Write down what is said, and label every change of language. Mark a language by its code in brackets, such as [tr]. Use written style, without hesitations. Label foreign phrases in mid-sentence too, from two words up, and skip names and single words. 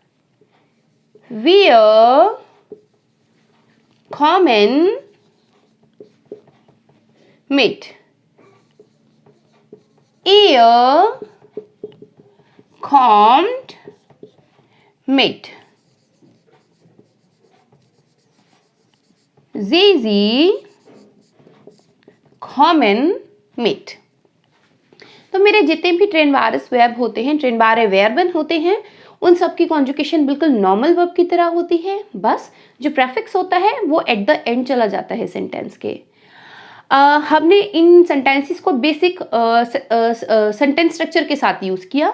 [de] wir kommen mit, ihr kommt mit, sie kommen mit। [hi] तो मेरे जितने भी ट्रेन बारस वर्ब होते हैं, ट्रेन बारे वर्बन होते हैं, उन सब की कॉन्जुगेशन बिल्कुल नॉर्मल वर्ब की तरह होती है, बस जो प्रेफिक्स होता है वो [en] एट द एंड [hi] चला जाता है सेंटेंस के। हमने इन सेंटेंसेस को [en] बेसिक सेंटेंस स्ट्रक्चर [hi] के साथ यूज़ किया।